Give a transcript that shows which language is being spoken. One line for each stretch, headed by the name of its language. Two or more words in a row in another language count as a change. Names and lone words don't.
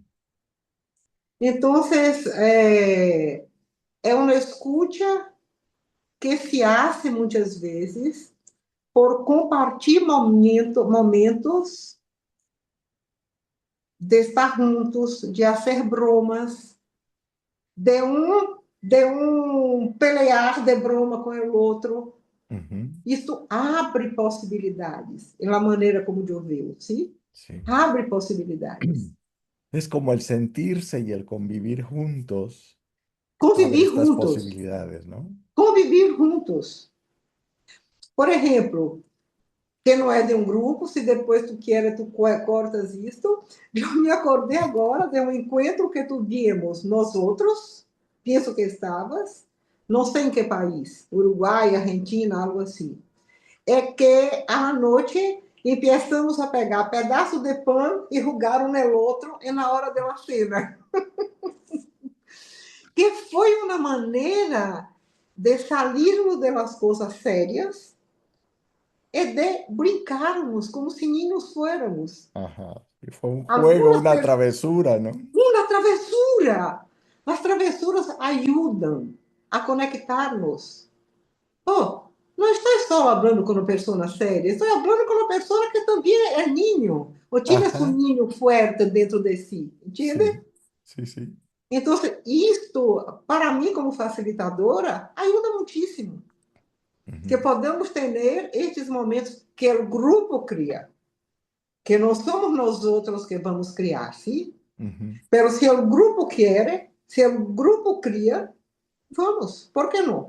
Portuguese: Então, é uma escuta que
Spanish: se hace
Portuguese: muitas vezes por compartilhar momentos de estar juntos, de fazer bromas, de um
Spanish: pelear de broma
Portuguese: com o outro. ujú, Isso abre possibilidades, é a maneira como eu vejo, sim?
Spanish: sí.
Portuguese: Abre possibilidades.
Spanish: Es como el sentirse y el convivir juntos abre
Portuguese: Conviver
Spanish: estas
Portuguese: juntos,
Spanish: posibilidades, ¿no?
Portuguese: conviver juntos. Por exemplo, que não é de um grupo, se depois tu quer, tu cortas isto. Eu me acordei agora de um encontro que tivemos nós outros, penso que estavas, não sei em que país, Uruguai, Argentina, algo assim. É que à noite começamos a pegar pedaço de pão e rugar um no outro e na hora da cena. Que foi uma maneira de salirmos das coisas sérias e de brincarmos como se
Spanish: niños fuéramos. Ajá. Y fue un juego,
Portuguese: Algumas
Spanish: una
Portuguese: pessoas.
Spanish: travesura, ¿no?
Portuguese: Uma travessura! As travessuras ajudam.
Spanish: a conectarnos. Oh, no estoy solo hablando con una persona seria, estoy hablando con una persona que también es niño, o tiene su Ajá, niño fuerte dentro de sí, ¿entiende? sí, sí, sí. Entonces,
Portuguese: isto, para mim, como facilitadora, ajuda muitíssimo. Ujú, Que podemos ter estes momentos que o grupo cria, que não somos nós outros que vamos criar, sim? ujú, Pero se o grupo quer, se o grupo cria, vamos, por que não?